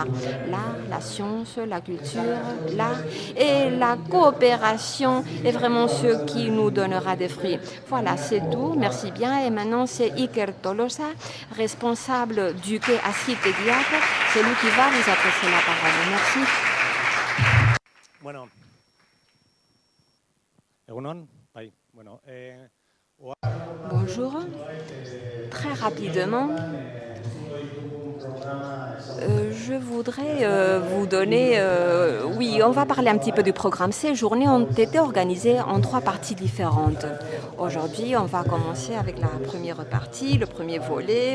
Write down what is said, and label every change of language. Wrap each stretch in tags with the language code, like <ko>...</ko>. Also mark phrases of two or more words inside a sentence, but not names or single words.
<fr>L'art, la science, la culture, l'art et la coopération est vraiment ce qui nous donnera des fruits. Voilà, c'est tout. Merci bien. Et maintenant, c'est Iker Tolosa, responsable du quai Azpeitia. C'est lui qui va vous adresser la parole. Merci.</fr> <eu>Bueno, egunon, bai, bueno,</eu> <fr>Bonjour. Très rapidement, je voudrais vous donner... oui, on va parler un petit peu du programme. Ces journées ont été organisées en 3 parties différentes. Aujourd'hui, on va commencer avec la première partie, le premier volet.</fr>